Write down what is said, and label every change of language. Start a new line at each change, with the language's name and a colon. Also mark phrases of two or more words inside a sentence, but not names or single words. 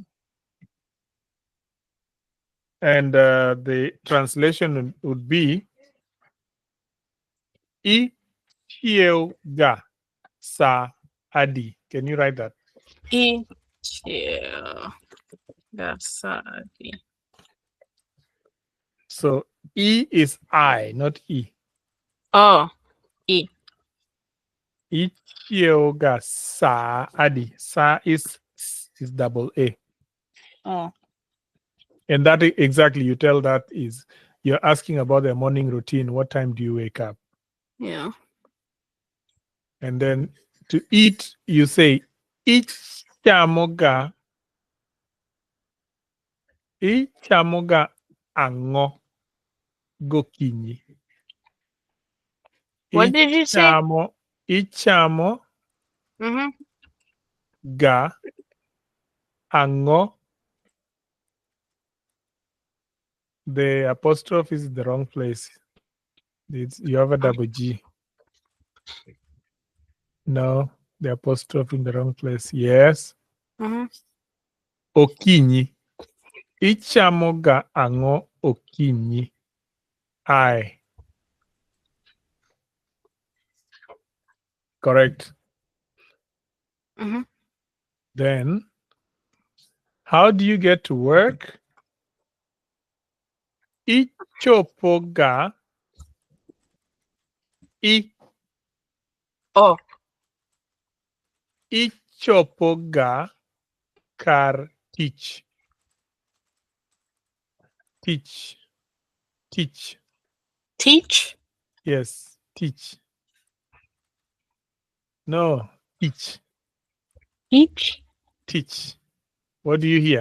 English: And the translation would be,
Luo (Kenya and Tanzania): Ichieoga sa adi.
English: Can you write that?
Luo (Kenya and Tanzania): Gasadi.
English: So E is I, not E. Oh, E.
Luo (Kenya and Tanzania): Ichioga sa adi.
English: Sa is double A. Oh. And that exactly, you tell that is, you're asking about the morning routine. What time do you wake up? Yeah. And then to eat, you say,
Luo (Kenya and Tanzania): Ichamoga. Ichamoga ango gokinyi.
English: What did you say?
Luo (Kenya and Tanzania): Ichamo Mm-hmm. ga ango.
English: The apostrophe is in the wrong place. You have a double G. No, the apostrophe in the wrong place. Yes. Mm-hmm.
Luo (Kenya and Tanzania): Okinyi. Ichamo ga ango okinyi.
English: I. Correct. Mm-hmm. Then, how do you get to work?
Luo (Kenya and Tanzania): Ichopo ga I.
English: Oh.
Luo (Kenya and Tanzania): Ichopo ga kar teach.
English: Teach. Teach. Teach? Yes, teach. No, teach. Teach? Teach. What do you hear?